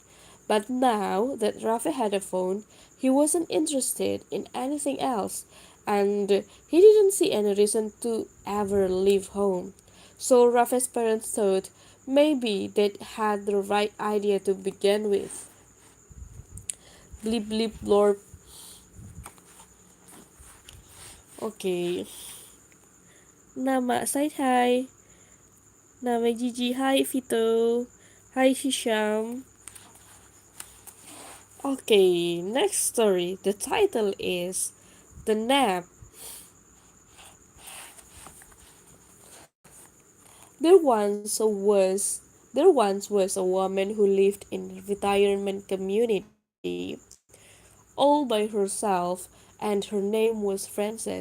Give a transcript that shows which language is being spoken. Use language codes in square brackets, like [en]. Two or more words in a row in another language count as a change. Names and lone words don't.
[en] But now that Rafi had a phone, he wasn't interested in anything else, and he didn't see any reason to ever leave home. So Rafi's parents thought maybe they'd had the right idea to begin with. Blip blip blorp. Okay. Nama say hi. Nama Gigi. Hi Vito. Hi Hisham. Okay, next story. The title is The Nap. There once was there once was a woman who lived in a retirement community all by herself, and her name was Frances.